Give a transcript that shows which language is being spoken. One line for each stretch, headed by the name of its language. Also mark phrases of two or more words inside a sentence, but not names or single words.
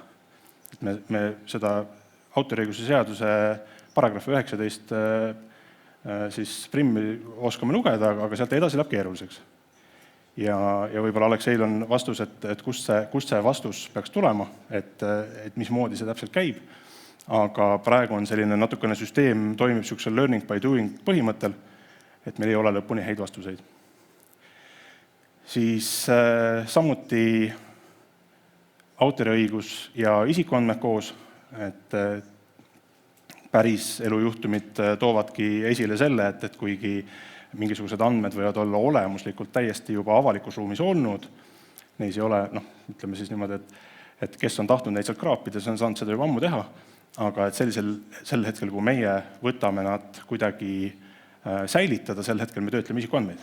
Estonian: Et me seda autoriõiguse seaduse paragrahvi 19 siis primmi oskame lugeda, aga sealt edasi läheb keeruliseks. Ja võib-olla Alekseil on vastus, et kust see vastus peaks tulema, et mismoodi see täpselt käib. Aga praegu on selline natukene süsteem toimib niisugusel
English: learning by doing
Estonian: põhimõttel, et meil ei ole lõpuni häid vastuseid. Siis samuti autoriõigus ja isikuandmed koos, et päris elujuhtumid toovadki esile selle, et kuigi mingisugused andmed võivad olla olemuslikult täiesti juba avalikus ruumis olnud, neis ei ole, ütleme siis niimoodi, et kes on tahtnud neid sealt kraapida, see on saanud seda juba ammu teha, aga et sel hetkel, kui meie võtame nad kuidagi säilitada, sel hetkel me töötleme isikuandmeid.